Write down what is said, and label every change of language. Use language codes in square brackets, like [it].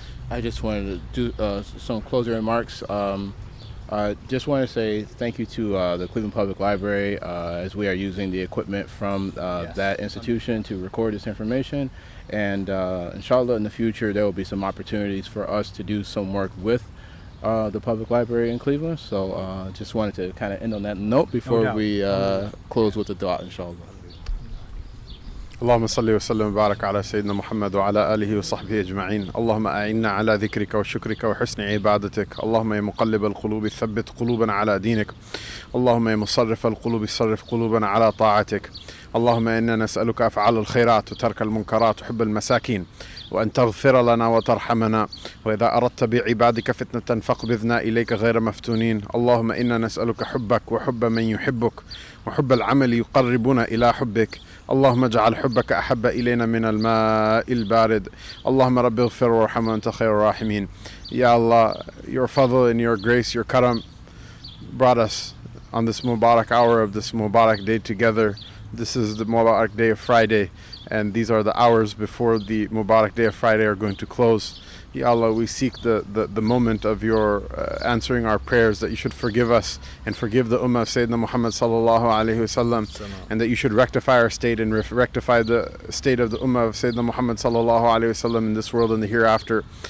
[en] I just wanted to do some closing remarks. I just want to say thank you to the Cleveland Public Library as we are using the equipment from that institution to record this information. And inshallah in the future there will be some opportunities for us to do some work with the public library in Cleveland. So just wanted to kind of end on that note before we close with the dua, inshallah. [ar] اللهم صل وسلم وبارك على سيدنا محمد وعلى آله وصحبه أجمعين. اللهم أعنا على ذكرك وشكرك وحسن عبادتك. اللهم يا مقلب القلوب ثبت قلوبنا على دينك. اللهم يا مصرف القلوب صرف قلوبنا على طاعتك. اللهم إنا نسألك أفعال الخيرات وترك المنكرات وحب المساكين، وأن تغفر لنا وترحمنا، وإذا أردت بعبادك فتنة فاقبضنا إليك غير مفتونين. اللهم إنا نسألك حبك وحب من يحبك وحب العمل يقربنا إلى حبك. اللهم اجعل حبك أحب إلينا من الماء البارد. اللهم رب اغفر وارحم وأنت خير الراحمين. [en] Ya Allah, your fadl and your grace, your karam brought us on this Mubarak hour of this Mubarak day together. This is the Mubarak day of Friday, and these are the hours before the Mubarak day of Friday are going to close. Ya Allah, we seek the moment of your answering our prayers, that you should forgive us and forgive the ummah of Sayyidina Muhammad sallallahu alaihi wasallam, and that you should rectify our state and rectify the state of the ummah of Sayyidina Muhammad sallallahu alaihi wasallam in this world and the hereafter.